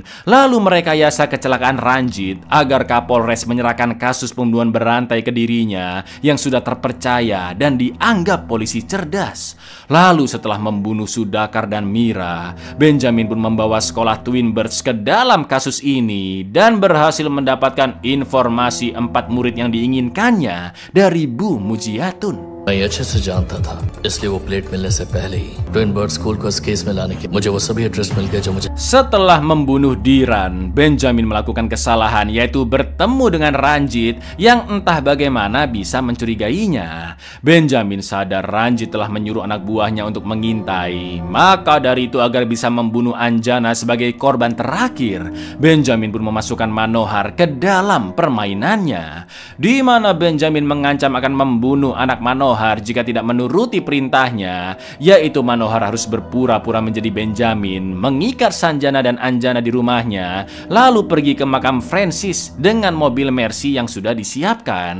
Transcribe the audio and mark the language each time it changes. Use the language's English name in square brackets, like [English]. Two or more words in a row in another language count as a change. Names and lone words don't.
[Indonesian] Lalu merekayasa kecelakaan Ranjit agar Kapolres menyerahkan kasus pembunuhan berantai ke dirinya yang sudah terpercaya dan dianggap polisi cerdas. Lalu setelah membunuh Sudakar dan Mira, Benjamin pun membawa sekolah Twin Birds ke dalam kasus ini dan berhasil mendapatkan informasi 4 murid yang diinginkannya dari Bu Mujiatun. [Hindi] मैं अच्छे से जानता था, इसलिए वो प्लेट मिलने से पहले ही ट्विन बर्ड स्कूल को इस केस में लाने के मुझे वो सभी एड्रेस मिल गए जो मुझे। [Indonesian] Setelah membunuh Diran, Benjamin melakukan kesalahan yaitu bertemu dengan Ranjit yang entah bagaimana bisa mencurigainya. Benjamin sadar Ranjit telah menyuruh anak buahnya untuk mengintai. Maka dari itu agar bisa membunuh Anjana sebagai korban terakhir, Benjamin pun memasukkan Manohar ke dalam permainannya, di mana Benjamin mengancam akan membunuh anak Manohar jika tidak menuruti perintahnya, yaitu Manohar harus berpura-pura menjadi Benjamin, mengikat Sanjana dan Anjana di rumahnya, lalu pergi ke makam Francis dengan mobil Mercy yang sudah disiapkan.